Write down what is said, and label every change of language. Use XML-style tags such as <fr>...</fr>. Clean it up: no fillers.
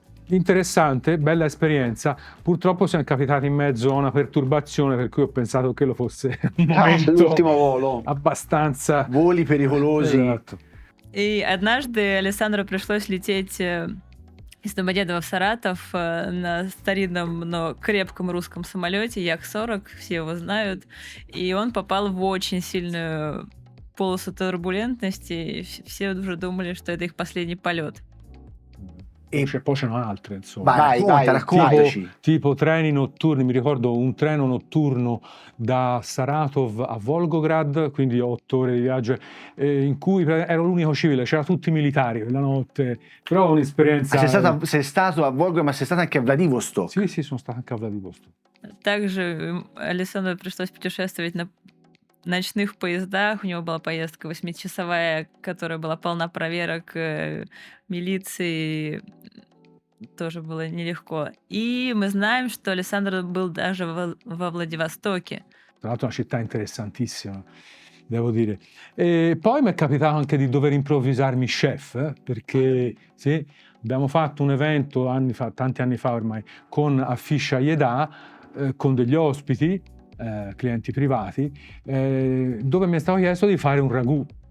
<it>Interessante, bella esperienza. Purtroppo siamo capitati in mezzo a una perturbazione, per cui ho pensato che lo fosse un momento L'ultimo volo. abbastanza Voli pericolosi. Esatto.</it> <ru>И однажды Александру пришлось лететь из Домодедова в Саратов на старинном, но крепком русском самолете Як-40, все его знают, и он попал в очень сильную полосу турбулентности, и все уже думали, что это их последний полет.</ru> <it>E Poi c'erano altre, insomma. vai, Vai, raccontaci. Tipo treni notturni, mi ricordo un treno notturno da Saratov a Volgograd, quindi 8 ore di viaggio, in cui ero l'unico civile, c'erano tutti militari la notte, però un'esperienza... Sei stato a Volgograd, ma sei stato anche a Vladivostok. Sì, sono stato anche a Vladivostok.</it> <ru>Также Александру пришлось путешествовать на ночных поездах. У него была поездка 8-часовая, которая была полна проверок милиции. Тоже было nелегко. И мы знаем, что Александр был даже во Владивостоке.</ru> <it>Tra l'altro è una città interessantissima, devo dire. E poi mi è capitato anche di dover improvvisarmi chef, perché sì, abbiamo fatto un evento tanti anni fa ormai, con Afisha Yeda, con degli ospiti, clienti privati, dove mi è stato chiesto di fare un ragù.</it>